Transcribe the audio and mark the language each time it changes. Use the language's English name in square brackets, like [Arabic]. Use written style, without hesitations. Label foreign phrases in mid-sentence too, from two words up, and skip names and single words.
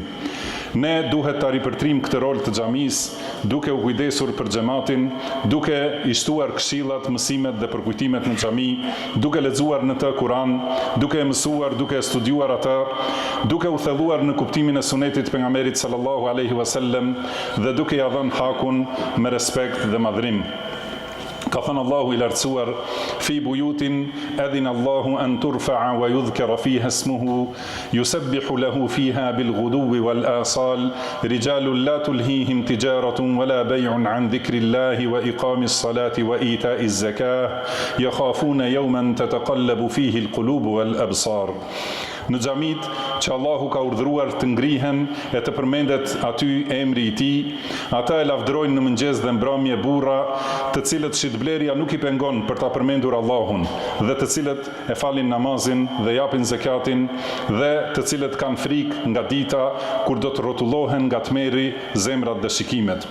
[Albanian] Ne duhet ta ripërtrim këtë rol të xhamisë, duke u kujdesur për xhamatin, duke i shtuar këshillat, mësimet dhe përkujtimet në xhami, duke lexuar në të Kur'an, duke mësuar, duke studiuar atë, duke u thelluar në kuptimin e sunetit pejgamberit [Arabic] صلى الله عليه وسلم [Albanian] dhe duke ia dhënë hakun me respekt dhe madhrim. Ka thënë Allahu i lartësuar: [Arabic] "في بيوت أذن الله أن ترفع ويذكر فيها اسمه يسبح له فيها بالغدو والآصال رجال لا تلهيهم تجارة ولا بيع عن ذكر الله وإقام الصلاة وإيتاء الزكاة يخافون يوما تتقلب فيه القلوب والأبصار." [Albanian] Në xhamit që Allahu ka urdhëruar të ngrihen e të përmendet aty emri i tij, ata e lavdërojnë në mëngjes dhe mbrëmje burra, të cilët shitblerja nuk i pengon për ta përmendur Allahun, dhe të cilët e falin namazin dhe japin zakatin, dhe të cilët kanë frikë nga dita kur do të rrotullohen nga tmerri zemrat dhe shikimet.